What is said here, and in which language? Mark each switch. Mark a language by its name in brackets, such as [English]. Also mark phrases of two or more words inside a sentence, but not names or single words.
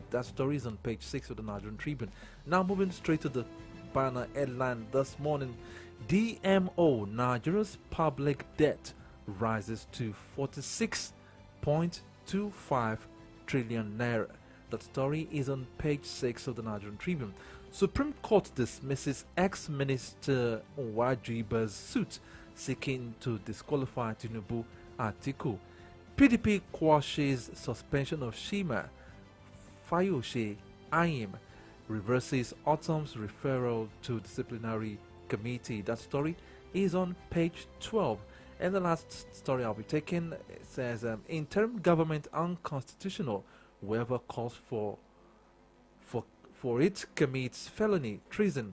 [English] That story is on page 6 of the Nigerian Tribune. Now moving straight to the banner headline this morning. DMO, Nigeria's public debt rises to 46.25 trillion naira. That story is on page 6 of the Nigerian Tribune. Supreme Court dismisses ex-minister Nwajuiba's suit seeking to disqualify Tinubu Atiku. PDP quashes suspension of Shima Fayose Ayim. reverses Autumn's referral to disciplinary committee. That story is on page 12. And the last story I'll be taking, it says, interim government unconstitutional. Whoever calls for it commits felony, treason.